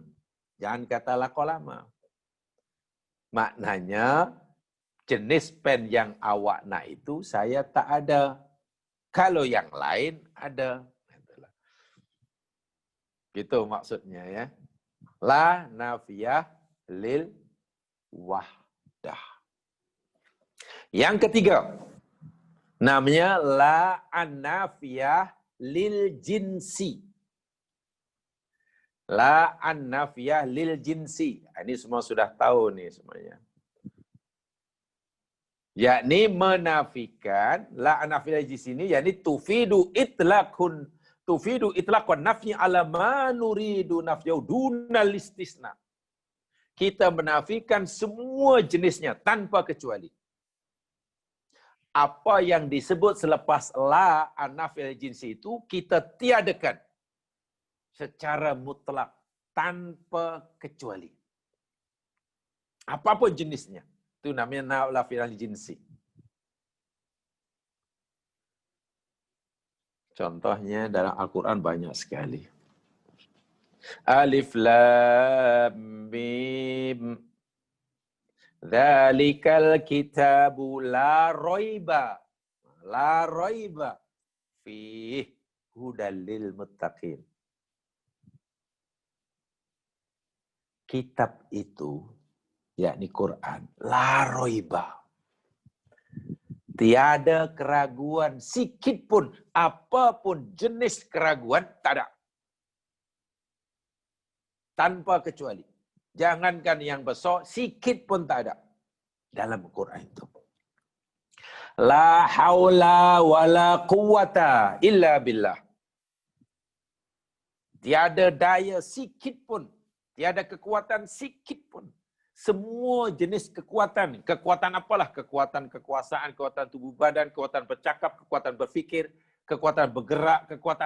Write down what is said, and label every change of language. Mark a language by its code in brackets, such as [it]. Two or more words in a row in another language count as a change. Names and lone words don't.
[ms] Jangan kata [ar] لا قلم. [ms] Maknanya, jenis pen yang awak nak itu saya tak ada. Kalau yang lain ada. Gitu maksudnya ya. [ar] لا النافية للوحدة. [ms] Yang ketiga, namanya [ar] لا النافية للجنس. لا النافية للجنس. [ms] Ini semua sudah tahu nih semuanya. Yakni menafikan [ar] لا النافية للجنس [ms] ini, yakni [ar] تفيد إطلاق النفي على ما نريد نفيه دون الاستثناء. [ms] Kita menafikan semua jenisnya tanpa kecuali. Apa yang disebut selepas [ar] لا النافية للجنس [ms] itu kita tiadakan secara mutlak, tanpa kecuali. Apapun jenisnya. Itu namanya [ar] نافية للجنس. [ms] Contohnya dalam Al-Quran banyak sekali. [ar] ألف لام ميم. ذلك الكتاب لا ريب. لا ريب فيه هدى للمتقين. [ms] Kitab itu, yakni Quran, [ar] لا ريب. [ms] Tiada keraguan sikit pun, apapun jenis keraguan, tak ada. Tanpa kecuali. Jangankan yang besar, sikit pun tak ada. Dalam Quran itu. [ar] لا حول ولا قوة إلا بالله. [ms] Tiada daya sikit pun. Tiada kekuatan sikit pun. Semua jenis kekuatan. Kekuatan apalah? Kekuatan kekuasaan, kekuatan tubuh badan, kekuatan bercakap, kekuatan berfikir, kekuatan bergerak, kekuatan...